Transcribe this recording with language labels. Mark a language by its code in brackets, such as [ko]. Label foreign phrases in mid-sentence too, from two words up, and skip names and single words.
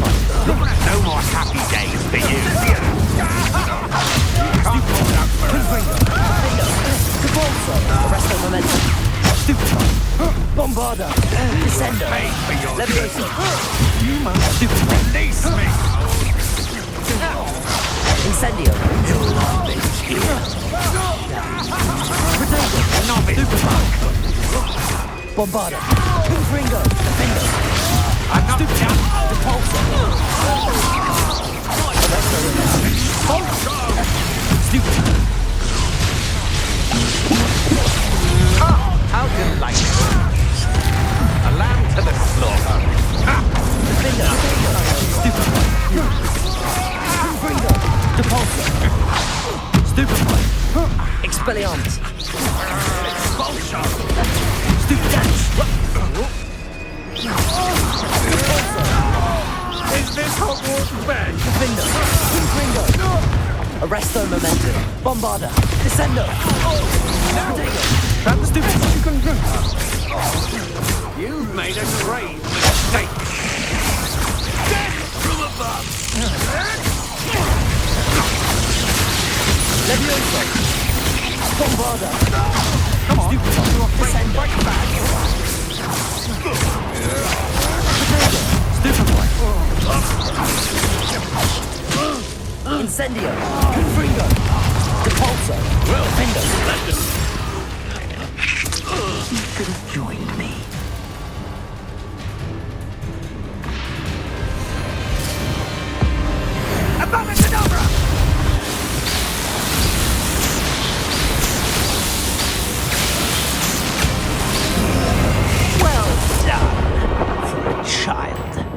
[en] No more happy days for you. Can't hold out forever. Arresto momentum. Stupefy. Bombarda. Descendo. Levioso. You must release me. Incendio. Protego. Stupefy. Bombarda. Confringo. Defendo. I'm not down. Repulsor. Arresto momentum. Stupefy. How delightful. A lamb to the slaughter. Defender. Stupefy. Confringo. Repulsor. Stupefy. Expelliarmus. Stupefy. Is this Hogwarts bed? Defendo. Confringo. Arresto momentum. Bombarda. Descendo. Protego. That's stupid. You've made a grave mistake. Death from above. Levioso. Bombarda. Come on. Descendo. Stupefy. Incendio. Confringo. Repulsor. Defendo. You could have joined me. Abominable! Well done for a child.